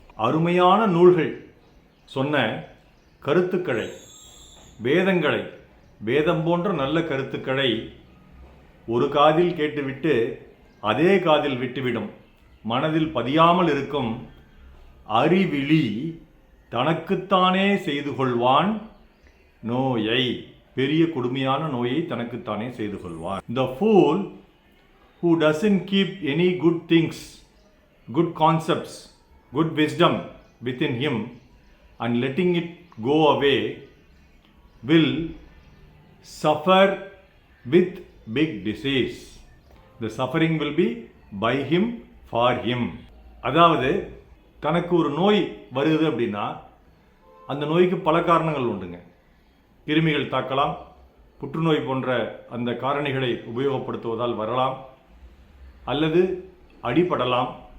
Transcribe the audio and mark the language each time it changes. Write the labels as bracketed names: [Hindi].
[Tamil] அருமையான நூல்கள் சொன்ன கருத்துக்களை, வேதங்களை, வேதம் போன்ற நல்ல கருத்துக்களை ஒரு காதில் கேட்டுவிட்டு அதே காதில் விட்டுவிடும் மனதில் பதியாமல் இருக்கும் அறிவிலி தனக்குத்தானே செய்து கொள்வான் நோயை. பெரிய கொடுமையான நோயை தனக்குத்தானே செய்து கொள்வான். [English] The fool who doesn't keep any good things, good concepts, good wisdom within him and letting it go away will suffer with big disease. The suffering will be by him, for him. [Tamil] அதாவது தனக்கு ஒரு நோய் வருது அப்படின்னா அந்த நோய்க்கு பல காரணங்கள் உண்டுங்க. கிருமிகள் தாக்கலாம், புற்றுநோய் போன்ற அந்த காரணிகளை உபயோகப்படுத்துவதால் வரலாம், அல்லது அடிபடலாம்.